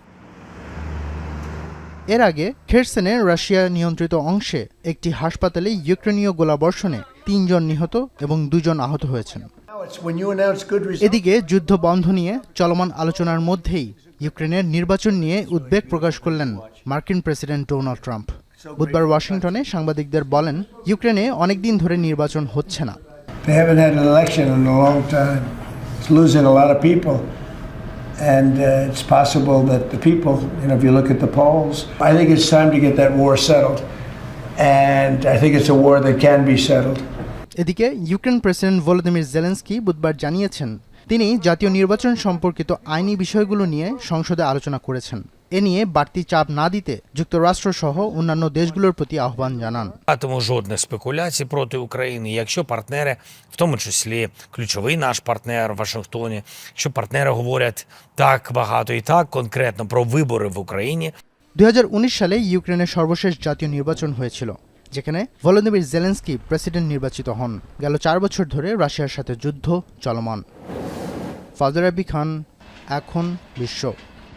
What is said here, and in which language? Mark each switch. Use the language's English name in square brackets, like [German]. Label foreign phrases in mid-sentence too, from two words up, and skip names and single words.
[Bangla] এর আগে খেরসনে রাশিয়া নিয়ন্ত্রিত অংশে একটি হাসপাতালে ইউক্রেনীয় গোলাবর্ষণে ৩ জন নিহত এবং ২ জন আহত হয়েছেন। এদিকে যুদ্ধ বন্ধ নিয়ে চলমান আলোচনার মধ্যেই ইউক্রেনের নির্বাচন নিয়ে উদ্বেগ প্রকাশ করলেন মার্কিন প্রেসিডেন্ট ডোনাল্ড ট্রাম্প। বুধবার ওয়াশিংটনে সাংবাদিকদের বলেন, ইউক্রেনে অনেকদিন ধরে নির্বাচন হচ্ছে না। [English] And it's possible that the people, if you look at the polls, I think it's time to get that war settled. And I think it's a war that can be settled. [Bangla] এদিকে ইউক্রেন প্রেসিডেন্ট ভলোদিমির জেলেনস্কি বুধবার জানিয়েছেন, তিনি জাতীয় নির্বাচন সম্পর্কিত আইনি বিষয়গুলো নিয়ে সংসদে আলোচনা করেছেন। এ নিয়ে বাড়তি চাপ না দিতে যুক্তরাষ্ট্র সহ অন্যান্য দেশগুলোর প্রতি আহ্বান জানান। [Ukrainian] Тому жодних спекуляцій проти України, якщо партнери, в тому числі ключовий наш партнер в Вашингтоні, якщо партнери говорять так багато і так конкретно про вибори в Україні. [Bangla] ২০১৯ সালে ইউক্রেনের সর্বশেষ জাতীয় নির্বাচন হয়েছিল, যেখানে ভলোদিমির জেলেনস্কি প্রেসিডেন্ট নির্বাচিত হন। গেল ৪ বছর ধরে রাশিয়ার সাথে যুদ্ধ চলমান। ফাজর আবি খান, এখন বিশ্ব।